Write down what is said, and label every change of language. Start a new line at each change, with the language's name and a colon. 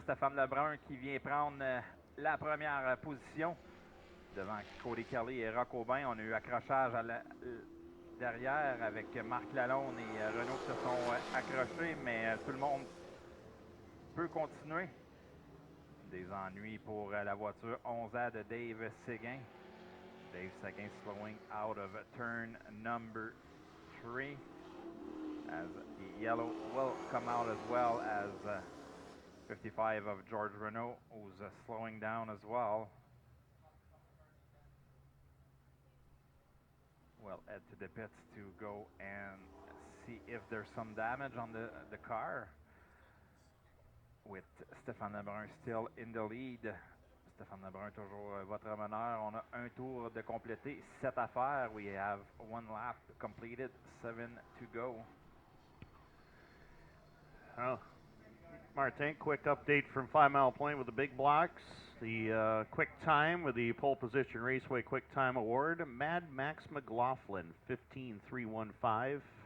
French: Stéphane Lebrun qui vient prendre la première position devant Cody Kelly et Roch Aubin. On a eu accrochage derrière avec Marc Lalonde et Renault qui se sont accrochés, mais tout le monde peut continuer. Des ennuis pour la voiture 11A de Dave Séguin.
English: Dave Séguin slowing out of turn number 3 as the yellow will come out, as well as 55 of George Renault, who's slowing down as well. We'll head to the pits to go and see if there's some damage on the car, with Stéphane Lebrun still in the lead.
French: Stéphane Lebrun toujours votre meneur. On a un tour de compléter, 7 à faire.
English: We have 1 lap completed, 7 to go. Martin, quick update from 5 Mile Point with the big blocks. The quick time with the Pole Position Raceway Quick Time Award, Mad Max McLaughlin, 15.315.